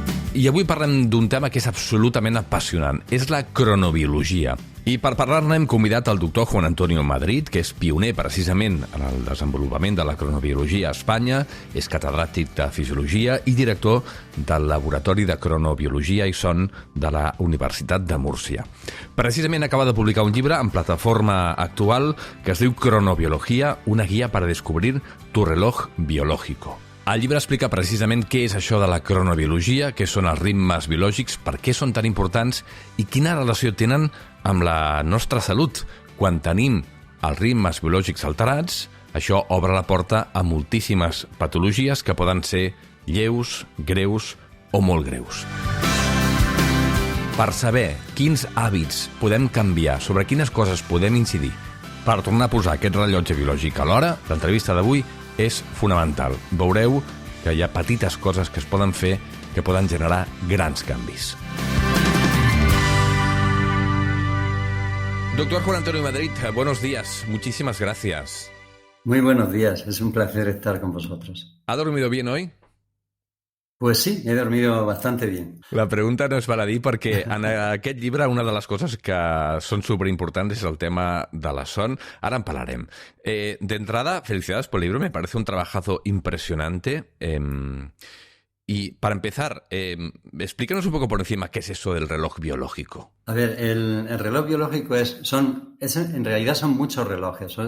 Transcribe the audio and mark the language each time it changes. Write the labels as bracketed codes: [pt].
[ca] I avui parlem d'un tema que és absolutament apassionant. És la cronobiologia. I per parlar-ne hem convidat el doctor Juan Antonio Madrid, que és pioner precisament en el desenvolupament de la cronobiologia a Espanya, és catedràtic de Fisiologia i director del Laboratori de Cronobiologia i Son de la Universitat de Múrcia. Precisament acaba de publicar un llibre en plataforma actual que es diu Cronobiología, una guía para descubrir tu reloj biológico. El llibre explica precisament què és això de la cronobiologia, què són els ritmes biològics, per què són tan importants i quina relació tenen amb la nostra salut. Quan tenim els ritmes biològics alterats, això obre la porta a moltíssimes patologies que poden ser lleus, greus o molt greus. Per saber quins hàbits podem canviar, sobre quines coses podem incidir, per tornar a posar aquest rellotge biològic a l'hora, l'entrevista d'avui és fonamental. Veureu que hi ha petites coses que es poden fer que poden generar grans canvis. [es] Doctor Juan Antonio Madrid, buenos días. Muchísimas gracias. Muy buenos días. Es un placer estar con vosotros. ¿Ha dormido bien hoy? Pues sí, he dormido bastante bien. [ca] La pregunta no és baladí perquè en aquest llibre una de les coses que són superimportants és el tema de la son. Ara en parlarem. [es] De entrada, felicidades por el libro, me parece un trabajazo impresionante. Y para empezar, explícanos un poco por encima qué es eso del reloj biológico. A ver, el reloj biológico en realidad son muchos relojes.